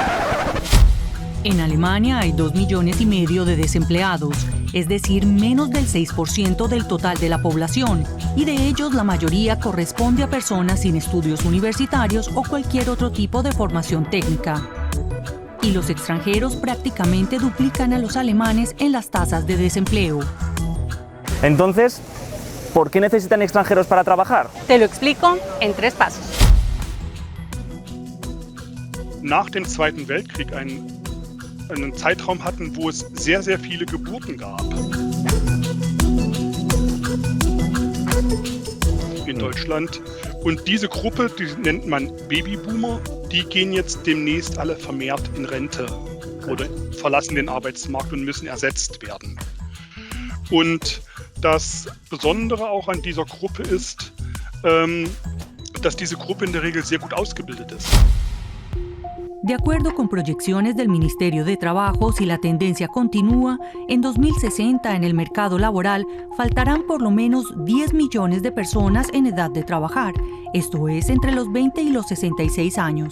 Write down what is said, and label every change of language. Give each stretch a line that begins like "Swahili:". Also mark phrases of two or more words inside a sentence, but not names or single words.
Spanish: En Alemania hay 2,5 millones de desempleados, es decir, menos del 6% del total de la población, y de ellos la mayoría corresponde a personas sin estudios universitarios o cualquier otro tipo de formación técnica. Y los extranjeros prácticamente duplican a los alemanes en las tasas de desempleo. Entonces, ¿por qué necesitan extranjeros para trabajar? Te lo explico en 3 pasos.
German: Nach dem Zweiten Weltkrieg einen Zeitraum hatten, wo es sehr, sehr viele Geburten gab. In Deutschland. Und diese Gruppe, die nennt man Babyboomer, die gehen jetzt demnächst alle vermehrt in Rente oder verlassen den Arbeitsmarkt und müssen ersetzt werden. Und das Besondere auch an dieser Gruppe ist, dass diese Gruppe in der Regel sehr gut ausgebildet ist.
Spanish: De acuerdo con proyecciones del Ministerio de Trabajo, si la tendencia continúa, en 2060 en el mercado laboral faltarán por lo menos 10 millones de personas en edad de trabajar, esto es, entre los 20 y los 66 años.